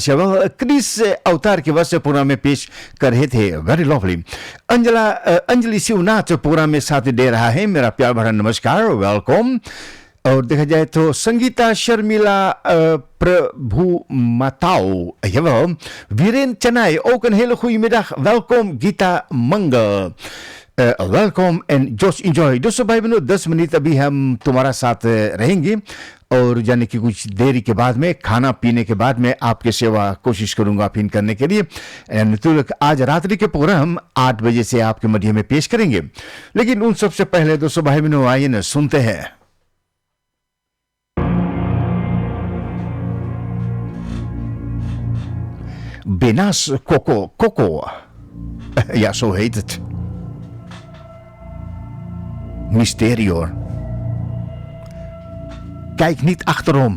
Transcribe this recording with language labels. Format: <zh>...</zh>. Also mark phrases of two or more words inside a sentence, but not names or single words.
<hi>Jawel, Chris Avtar के वजह से प्रोग्राम में पेश कर रहे थे.</hi> <en>very lovely.</en> <hi>अंजलि शिवनाथ प्रोग्राम में साथ दे रहा है. मेरा प्यार भरा नमस्कार, वेलकम. और देखा जाए तो संगीता शर्मिला प्रभु Matau.</hi> <nl>Jawel, Wieren Chennai, ook een hele goede middag. Welkom Gita Mangel.</nl> <en>welcome and just enjoy.</en> <hi>दोस्तों भाई बहनों 10 मिनट अभी हम तुम्हारा साथ रहेंगे और जाने की कुछ देरी के बाद में खाना पीने के बाद में आपके सेवा कोशिश करूंगा फिर करने के लिए। तो आज रात्रि के प्रोग्राम 8 बजे से आपके मध्य में पेश करेंगे, लेकिन उन सबसे पहले दोस्तों भाई बहनों आइए न सुनते हैं Benas Coco.</hi> <nl>Ja, zo heet het. Mysterior. Kijk niet achterom.</nl>